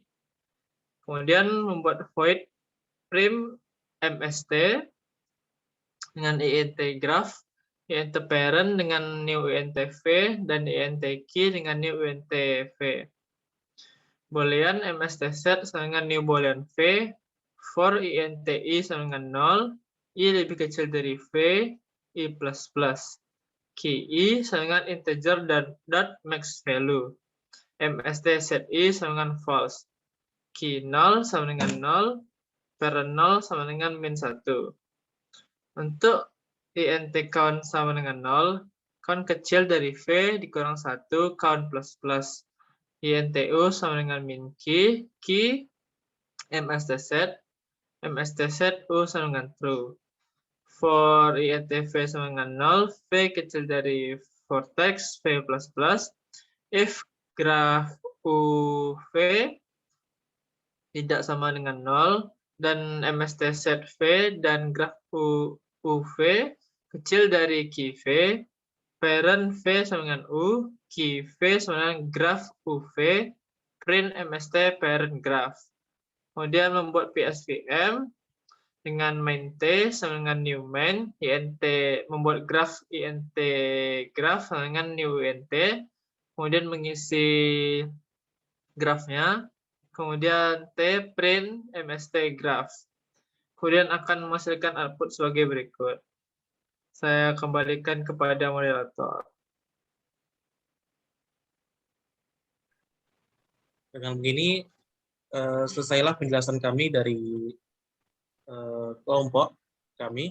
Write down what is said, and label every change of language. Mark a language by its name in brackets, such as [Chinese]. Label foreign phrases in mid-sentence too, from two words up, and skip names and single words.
[Indonesian] Kemudian membuat [English] void prim mst [Indonesian] dengan [English] int graph, int parent [Indonesian] dengan [English] new int v, [Indonesian] dan [English] int key [Indonesian] dengan [English] new int v. Boolean mst set [Indonesian] sama dengan [English] new boolean v, for int i [Indonesian] sama dengan 0, i lebih kecil dari v, i++. [English] Key i [Indonesian] sama dengan integer dan [English] dot max value. Mst set i [Indonesian] sama dengan false. Key 0 sama dengan 0, parent 0 sama dengan -1. Untuk [English] int count [Indonesian] sama dengan 0, count kecil dari v dikurang 1, [English] count plus. [Indonesian] Intu sama dengan [English] min key, mst set u [Indonesian] sama dengan true. [English] For int v [Indonesian] sama dengan 0, v kecil dari vertex v++, [English] if graph uv [Indonesian] tidak sama dengan 0 dan [English] mst set v [Indonesian] dan graf uv kecil dari [English] key v, parent v [Indonesian] sama dengan u, [English] key v [Indonesian] sama dengan graf uv, [English] print mst parent graph. [Indonesian] Kemudian membuat psvm dengan [English] main T [Indonesian] sama dengan [English] new main, [Indonesian] int membuat graf [English] int graph [Indonesian] sama dengan [English] new int, [Indonesian] kemudian mengisi grafnya, kemudian [English] T print mst graph, [Indonesian] kemudian akan menghasilkan output sebagai berikut. Saya kembalikan kepada moderator. Dengan begini, selesailah penjelasan kami dari kelompok kami.